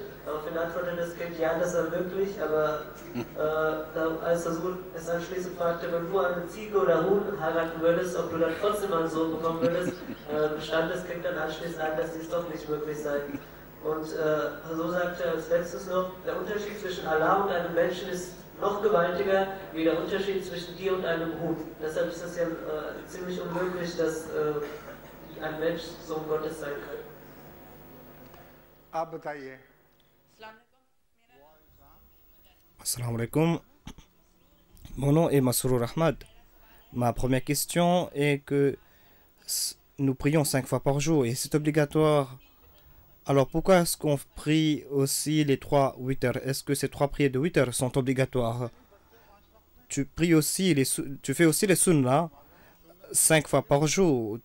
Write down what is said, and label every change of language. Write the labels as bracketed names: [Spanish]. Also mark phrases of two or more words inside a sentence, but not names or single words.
[German] Daraufhin antwortete das Kind, ja, das sei möglich, aber als der Sohn es anschließend fragte, wenn du eine Ziege oder Huhn heiraten würdest, ob du dann trotzdem einen Sohn bekommen würdest, bestand das Kind dann anschließend ein, dass dies doch nicht möglich sei. Und so sagte er als letztes noch, der Unterschied zwischen Allah und einem Menschen ist noch gewaltiger wie der Unterschied zwischen dir und einem Huhn. Deshalb ist es ja ziemlich unmöglich, dass ein Mensch Sohn Gottes sein kann. [Arabic] السلام عليكم. [French] Mon nom est Masrour Ahmad. Ma première question est que nous prions 5 fois par jour et c'est obligatoire. Alors pourquoi est-ce qu'on prie aussi les 3 witr? Est-ce que ces 3 prières de witr sont obligatoires? Tu fais aussi les sunnahs 5 fois par jour.